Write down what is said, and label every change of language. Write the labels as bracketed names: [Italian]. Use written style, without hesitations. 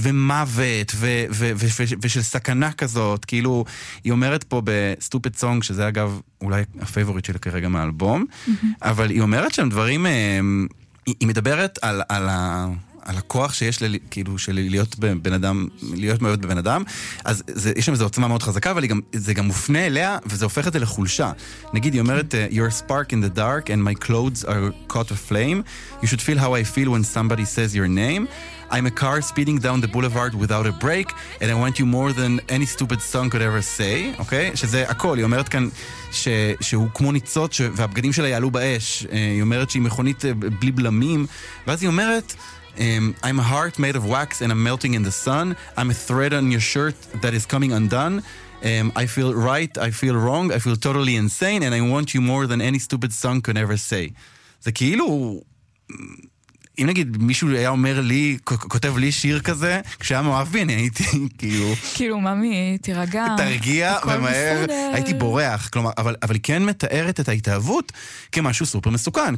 [Hebrew] ומוות, ושל סכנה כזאת, כאילו, היא אומרת פה ב-Stupid Song, שזה אגב אולי הפייבורית שלה כרגע מהאלבום, אבל היא אומרת שם דברים, היא מדברת על הכוח שיש לי, כאילו, של להיות בבן אדם, להיות מאוהבת בבן אדם, אז זה, יש שם איזו עוצמה מאוד חזקה, אבל זה גם מופנה אליה, וזה הופך את זה לחולשה. נגיד, היא אומרת, [English] "You're a spark in the dark, and my clothes are caught aflame. You should feel how I feel when somebody says your name. I'm a car speeding down the boulevard without a break, and I want you more than any stupid song could ever say." [Hebrew] אוקיי? שזה הכל. היא אומרת כאן שהוא כמו ניצות, והבגדים שלה יעלו באש. היא אומרת שהיא מכונית בלי בלמים, ואז היא אומרת, [English] I'm a heart made of wax and I'm melting in the sun. I'm a thread on your shirt that is coming undone. I feel right, I feel wrong, I feel totally insane, and I want you more than any stupid song could ever say. [Hebrew] זה כאילו, אם נגיד מישהו היה אומר לי, כותב לי שיר כזה, כשהיה מאוהב בי, אני הייתי כאילו... כאילו, ממי, תירגע. תרגיע, ומהר, הייתי בורח. כלומר, אבל כן מתארת את ההתאהבות כמשהו סופר מסוכן.